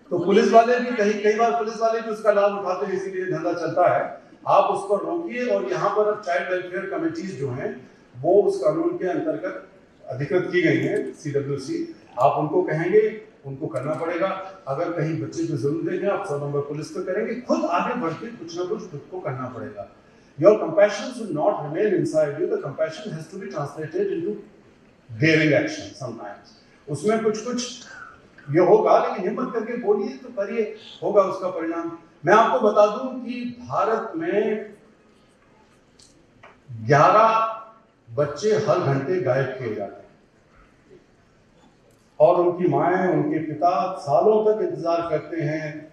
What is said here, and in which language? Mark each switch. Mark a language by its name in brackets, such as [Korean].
[Hindi] तो पुलिस वाले भी कई बार पुलिस वाले भी उसका लाभ उठाते हैं, इसीलिए धंधा चलता है। आप उसको रोकिए। और यहाँ पर अब चाइल्ड वेलफेयर कमेटीज जो हैं, वो उस कानून के अंतर्गत अधिकृत की गई हैं, CWC। आप उनको कहेंगे, उनको करना पड़ेगा। अगर कहीं बच्चे को जरूरत देंगे, आप 100 नंबर पुलिस पे करेंगे, खुद आगे बढ़ के कुछ ना कुछ खुद को करना पड़ेगा। [English] Your compassion should not remain inside you. The compassion has to be translated into daring action sometimes. [Hindi] उसमें कुछ ये होगा, लेकिन हिम्मत करके बोलिए तो करिए, होगा उसका परिणाम। मैं आपको बता दूं कि भारत में 11 बच्चे हर घंटे गायब किए जाते हैं, और उनकी माएं, उनके पिता सालों तक इंतजार करते हैं।